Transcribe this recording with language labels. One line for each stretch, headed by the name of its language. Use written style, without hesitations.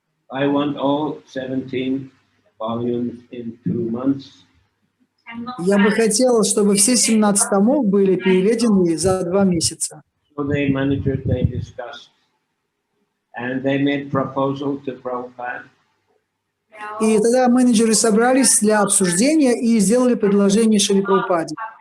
English: I want all 17 volumes in 2 months.
Russian: Я бы хотел, чтобы все 17 томов были переведены за 2 месяца.
English: So they managers, they discussed. And they made proposal to Prabhupada.
Russian: И тогда менеджеры собрались для обсуждения и сделали предложение Шриле Прабхупаде.